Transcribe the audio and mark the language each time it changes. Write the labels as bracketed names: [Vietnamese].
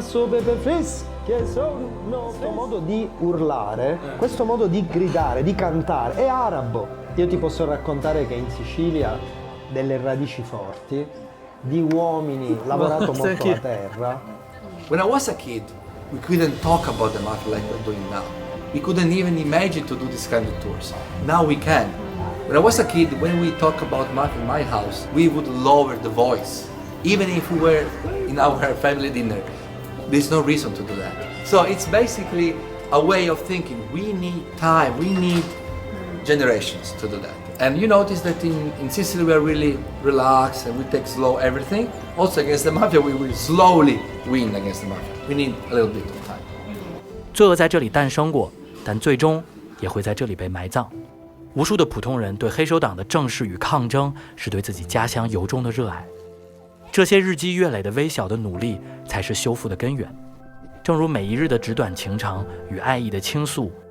[Italian] Questo modo di urlare, questo modo di gridare, di cantare è arabo. Io ti posso raccontare che in Sicilia delle radici forti, di uomini lavorato molto la terra. [English] When I was a kid, we couldn't talk about the mafia like we're doing now. We couldn't even imagine to do this kind of tours. Now we can. When I was a kid, when we talk about mafia in my house, we would lower the voice. Even if we were in our family dinner, there's no reason to do that. So it's basically a way of thinking. We need time, we need generations to do that. And you notice that in Sicily we are really relaxed and we take slow everything. Also against the mafia, we will slowly win against the mafia. We need a little bit of time. [Chinese] 罪恶在这里诞生过，但最终也会在这里被埋葬。无数的普通人对黑手党的正视与抗争，是对自己家乡由衷的热爱。这些日积月累的微小的努力，才是修复的根源。正如每一日的纸短情长与爱意的倾诉，